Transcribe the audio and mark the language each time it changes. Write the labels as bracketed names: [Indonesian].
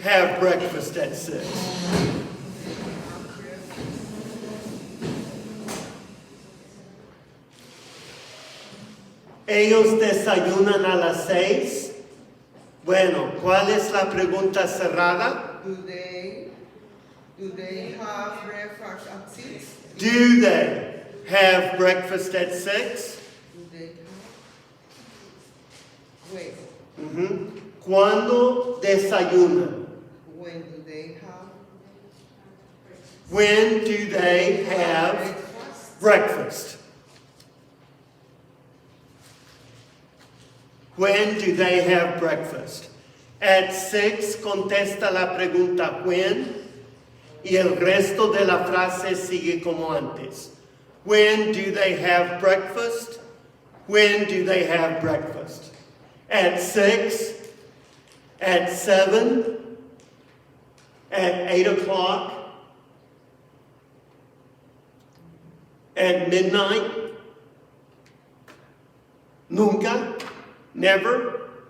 [English] have breakfast at 6. [Spanish] Ellos desayunan a las 6. Bueno, ¿cuál es la pregunta cerrada? [English] Do they have breakfast at 6? Do they have breakfast at 6? Do they have? Wait. [Spanish] Ujú. ¿Cuándo desayunan? [English] When do they have When do they have breakfast? breakfast? When do they have breakfast? At 6 [Spanish] contesta la pregunta when y el resto de la frase sigue como antes. [English] When do they have breakfast? When do they have breakfast? At 6, at 7, at 8 o'clock, at midnight, nunca, never.